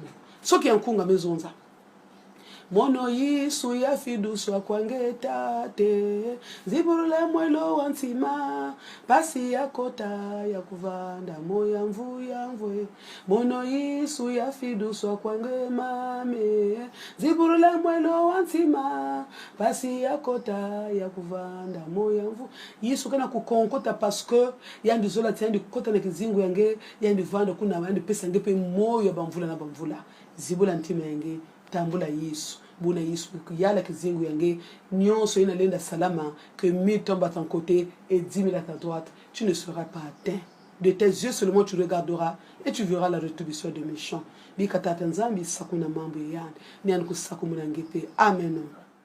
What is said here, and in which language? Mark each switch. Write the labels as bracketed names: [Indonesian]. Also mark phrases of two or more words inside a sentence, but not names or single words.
[Kituba (Democratic Republic of Congo)] Soki yankunga mezonza. Mono Yesu ya fiduswa kwange tate ziburule mwelo wansima pasi ya kota ya kuvanda moya mvue mono Yesu ya fiduswa kwange mame ziburule mwelo wansima pasi ya kota ya kuvanda moya mvue Yesu kana kukonkota [French] parce que [Kituba (Democratic Republic of Congo)] yandi zola tiandi kota na kizingu yange yandi vanda kuna yandi pesa ngepe moyo bamvula na bamvula zibula ntima yange tambula Yesu buna Yesu yala kizingu yange nyonso ina lenda salama [French] que 1000 tombent à ton côté et 10 000 à ta droite tu ne seras pas atteint de tes yeux seulement tu regarderas et tu verras la rétribution des méchants [Kituba (Democratic Republic of Congo)] bikata nzambi sakuna mambo yandi ni ankusakumuna ngepe amen.